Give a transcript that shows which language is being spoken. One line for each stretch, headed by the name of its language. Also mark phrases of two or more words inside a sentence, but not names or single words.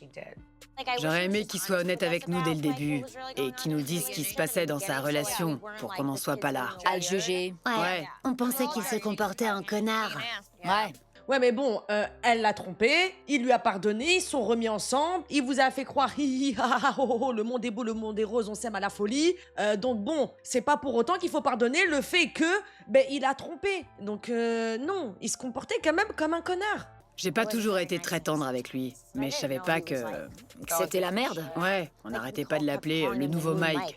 French: J'aurais aimé qu'il soit honnête avec nous dès le début et qu'il nous dise ce qui se passait dans sa relation pour qu'on n'en soit pas là. À le juger. Ouais. On pensait qu'il se comportait en connard. Ouais. Ouais, mais bon, elle l'a trompé, il lui a pardonné, ils sont remis ensemble, il vous a fait croire, hi hi ha ha ho ho, le monde est beau, le monde est rose, on s'aime à la folie. Donc bon, c'est pas pour autant qu'il faut pardonner le fait que, il a trompé. Donc non, il se comportait quand même comme un connard. J'ai pas toujours été très tendre avec lui, mais je savais pas que... C'était la merde. Ouais, on n'arrêtait pas de l'appeler le nouveau Mike.